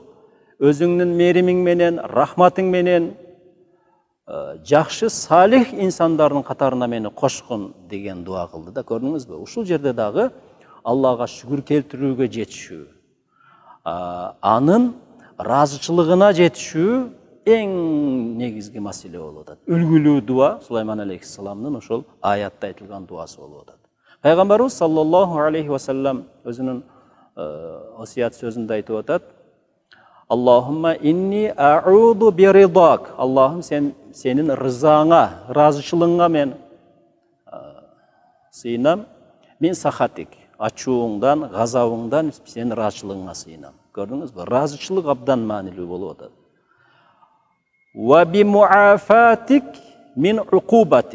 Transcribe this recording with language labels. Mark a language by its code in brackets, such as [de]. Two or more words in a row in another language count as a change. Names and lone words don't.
[ky] Өзүңдүн мээримиң менен, рахматың менен жакшы салих инсандардын катарына мени кошкун деген дуа кылды да, көрдүңүзбү? Ушул жерде дагы Аллага шүгүр келтирүүгө жетишүү, анын ыраазычылыгына жетишүү эң негизги маселе болуп атат. Үлгүлүү дуа Сулайман алейхиссаламдын ошол аятта айтылган дуасы болуп атат. Пайгамбарыбыз [ar] صلى الله عليه وسلم [ky] өзүнүн осият сөзүндө айтып атат: [ar] اللهم إني أعوذ برضاك. [ky] Аллахым сенин рызаңа, ыраазычылыгыңа мен сыйынам. [ar] من سخطك, [ky] ачууңдан, газабыңдан сенин ыраазычылыгыңа сыйынам. Көрдүңүзбү? Ыраазычылык абдан маанилүү болуп атат. [ar] وبمعافاتك من عقوبتك.